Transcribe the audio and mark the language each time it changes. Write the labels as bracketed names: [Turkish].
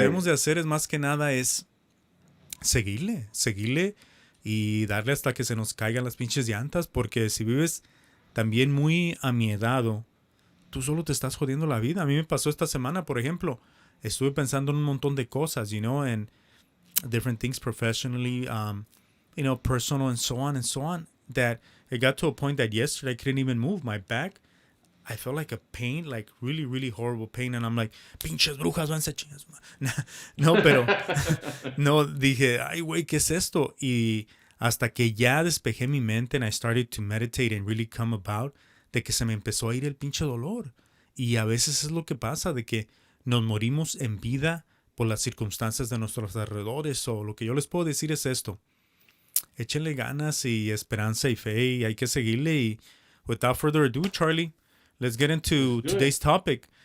[Spanish] debemos de hacer es más que nada es seguirle y darle hasta que se nos caigan las pinches llantas, porque si vives también muy amiedado, tú solo te estás jodiendo la vida. A mí me pasó esta semana, por ejemplo, estuve pensando en un montón de cosas, [English] you know, and different things professionally, you know, personal and so on, that it got to a point that yesterday I couldn't even move my back. I felt like a pain, like really, really horrible pain. And I'm like, [Spanish] pinches brujas, van a chingas. No, pero, no, dije, ay, güey, ¿qué es esto? Y hasta que ya despejé mi mente [English] and I started to meditate and really come about, [Spanish] de que se me empezó a ir el pinche dolor. Y a veces es lo que pasa, de que nos morimos en vida por las circunstancias de nuestros alrededores. O lo que yo les puedo decir es esto: échenle ganas y esperanza y fe, y hay que seguirle. [English] Y without further ado, Charlie, let's get into today's topic.